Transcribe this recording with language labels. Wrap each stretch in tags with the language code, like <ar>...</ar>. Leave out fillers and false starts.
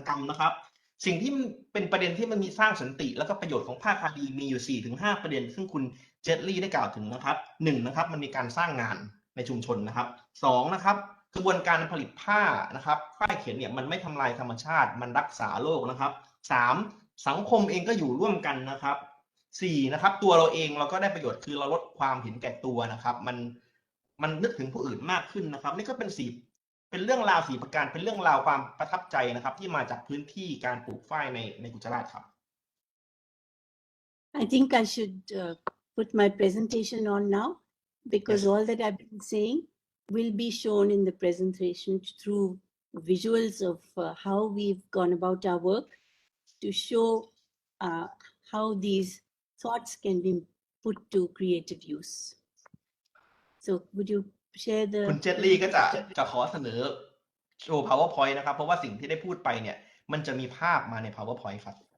<th>นะครับสิ่งที่เป็นประเด็นที่มันมีสร้างสันติแล้วก็ประโยชน์ของผ้าคาดีมีอยู่ 4-5 ประเด็นซึ่งคุณเจตลี่ได้กล่าวถึงนะครับ1นะครับมันมีการสร้างงานในชุมชนนะครับ2นะครับกระบวนการผลิตผ้านะครับฝ้ายเข็นเนี่ยมันไม่ทำลายธรรมชาติมันรักษาโลกนะครับ3สังคมเองก็อยู่ร่วมกันนะครับ4นะครับตัวเราเองเราก็ได้ประโยชน์คือเราลดความเห็นแก่ตัวนะครับมันนึกถึงผู้อื่นมากขึ้นนะครับนี่ก็เป็นเรื่องราว4 ประการเป็นเรื่องราวความประทับใจนะครับที่มาจากพื้นที่การปลูกฝ้ายในกุจราตครับ</th> <en>I think I should put my presentation on now because all that I've been saying will be shown in the presentation through visuals of how we've gone about our work to show how these thoughts can be put to creative use. So would you share the</en> <th>คุณเจตลี่ก็จะขอเสนอโชว์ PowerPoint นะครับเพราะว่าสิ่งที่ได้พูดไปเนี่ยมันจะมีภาพมาใน PowerPoint ครับ</th>